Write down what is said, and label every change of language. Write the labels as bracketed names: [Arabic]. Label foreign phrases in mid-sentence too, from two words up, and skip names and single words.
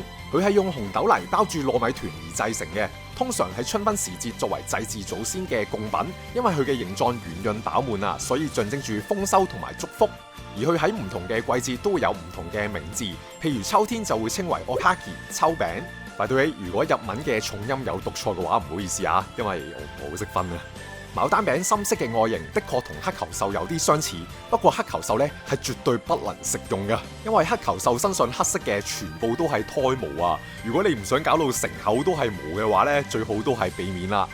[Cantonese] 佢係用紅豆泥包住糯米團而製成嘅，通常喺春分時節作為祭祀祖先嘅供品。因為佢嘅形狀圓潤飽滿啊，所以象徵住豐收同埋祝福。而佢喺唔同嘅季節都會有唔同嘅名字，譬如秋天就會稱為 Okagi 秋餅。 [English] By the way， [Cantonese] 如果日文嘅重音有讀錯嘅話，唔好意思啊，因為我唔好識分啊。牡丹餅深色嘅外形的確同黑球獸有啲相似，不過黑球獸呢係絕對不能食用嘅，因為黑球獸身上黑色嘅全部都係胎毛啊。如果你唔想搞到成口都係毛嘅話呢，最好都係避免啦。